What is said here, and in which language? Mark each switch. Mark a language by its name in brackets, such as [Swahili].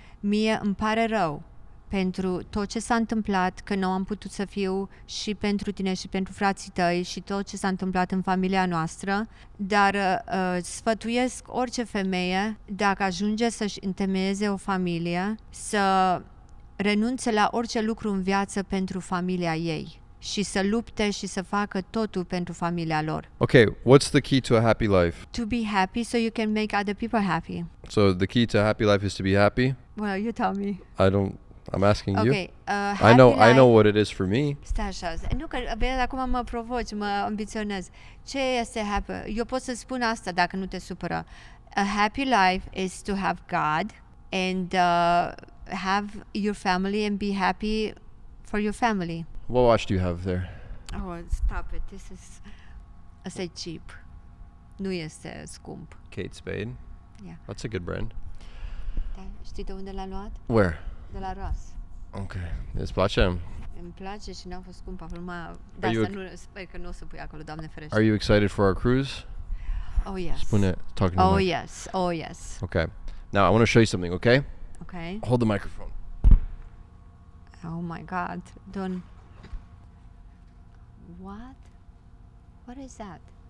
[Romanian] Mie îmi pare rău pentru tot ce s-a întâmplat, că nu am putut să fiu și pentru tine și pentru frații tăi și tot ce s-a întâmplat în familia noastră, dar sfătuiesc orice femeie, dacă ajunge să-și întemeieze o familie, să renunțe la orice lucru în viață pentru familia ei și să lupte și să facă totul pentru familia lor. [English] Okay, what's the key to a happy life? To be happy so you can make other people happy. So the key to a happy life is to be happy? Well, you tell me. I'm asking you. Okay, I know what it is for me. [Romanian] Stai așa, nu că vezi, acum mă provoci, mă ambiționez. Ce este happy? Eu pot să spun asta dacă nu te supără. [English] A happy life is to have God and have your family and be happy for your family. What watch do you have there? Oh, stop it. [Romanian] Asta e [English] cheap. [Romanian] Nu este scump. [English] Kate Spade. Yeah. That's a good brand. [Romanian] Da, știi de unde l-a luat? [English] Where? [Romanian] De la Ross. Ok. Îți place? Îmi place și n-a fost scump acum. De asta nu, sper că nu o să pui acolo, Doamne ferește. [English] Are you excited for our cruise? Oh, yes. [Romanian] Spune, [English] talking to Oh, yes. Oh, yes. Okay. Now, I want to show you something, okay? Okay. Hold the microphone. Oh, my God. Don't... What? What is that?